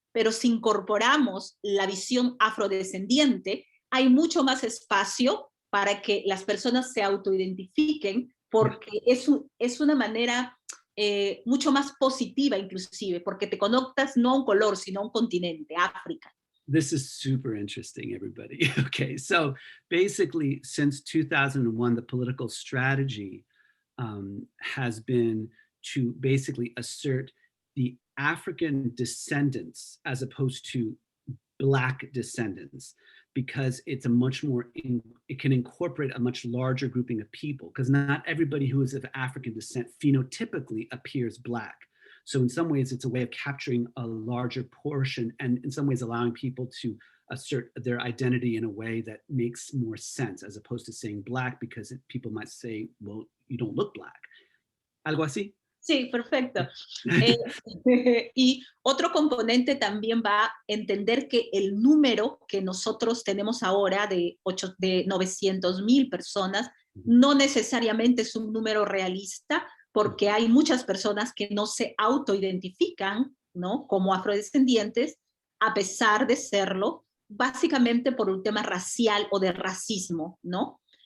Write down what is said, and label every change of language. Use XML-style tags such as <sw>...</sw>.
<es>Pero si incorporamos la visión afrodescendiente, hay mucho más espacio para que las personas se autoidentifiquen, porque es una manera mucho más positiva inclusive, porque te conectas no a un color, sino a un continente, África.</es> <en>This is super interesting, everybody. Okay, so basically, since 2001, the political strategy has been to basically assert the African descendants as opposed to Black descendants, because it's a much more, it can incorporate a much larger grouping of people, because not everybody who is of African descent phenotypically appears Black. So in some ways, it's a way of capturing a larger portion and in some ways allowing people to assert their identity in a way that makes more sense, as opposed to saying Black, because people might say, well, you don't look Black.</en> <es>¿Algo así? Sí, perfecto. Y otro componente también va a entender que el número que nosotros tenemos ahora de 900,000 personas no necesariamente es un número realista, porque hay muchas personas que no se autoidentifican, ¿no?, como afrodescendientes, a pesar de serlo, básicamente por un tema racial o de racismo, ¿no?</es>